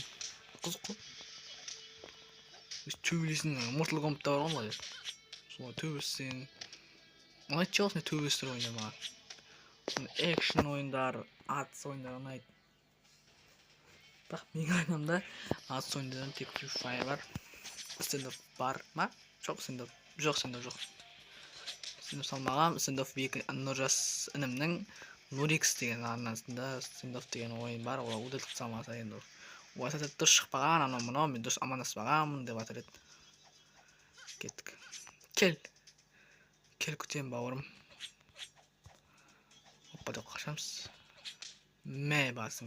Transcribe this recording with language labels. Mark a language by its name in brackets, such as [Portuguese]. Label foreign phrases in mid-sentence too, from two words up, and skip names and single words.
[Kazakh] Қызық қой. Төбелесін Mortal Kombat'та бар ғой. Солай төбелесін. Ұнайды осындай төбелестер ойындар маған. Экшн ойындар, атыс ойындар ұнайды. Бірақ менің ойнамда атыс ойындардан тек Free Fire бар. Stand-off бар ма? Жоқ, stand-off жоқ. Stand-off салмағам. Stand-off Нұржас інімнің Nurix деген арнасында stand-off деген ойын бар. Ола удалып салмаса енді. Ол сәтті дұрыс шықпаған, анау-мынау, мен дұрыс амандаспағанмын деп атыр еді. Кеттік. Кел күтем бауырым. Оппа деп қашамыз. Мә басың.